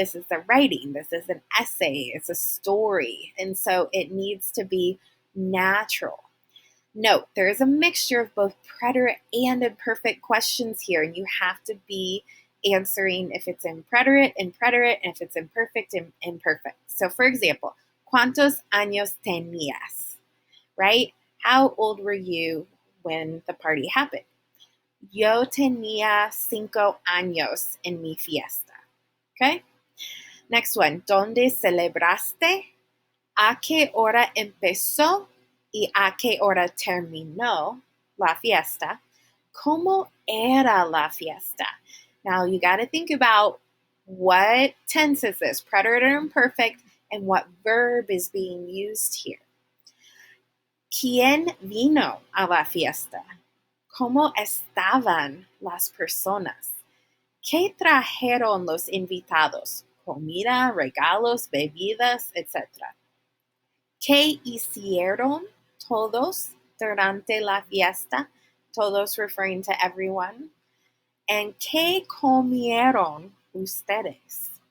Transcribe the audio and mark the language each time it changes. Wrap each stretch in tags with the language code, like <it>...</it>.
<en>This is a writing. This is an essay. It's a story. And so it needs to be natural. Note, there is a mixture of both preterite and imperfect questions here, and you have to be answering if it's in preterite, and if it's imperfect, imperfect. So for example,</en> <es>¿cuántos años tenías?</es> <en>Right? How old were you when the party happened?</en> <es>Yo tenía 5 años en mi fiesta. Okay? Next one, ¿dónde celebraste? ¿A qué hora empezó y a qué hora terminó la fiesta? ¿Cómo era la fiesta?</es> <en>Now you got to think about what tense is this, preterite or imperfect, and what verb is being used here.</en> <es>¿Quién vino a la fiesta? ¿Cómo estaban las personas? ¿Qué trajeron los invitados? Comida, regalos, bebidas, etc. ¿Qué hicieron todos durante la fiesta?</es> <en>Todos referring to everyone.</en> <es>And ¿qué comieron ustedes?</es>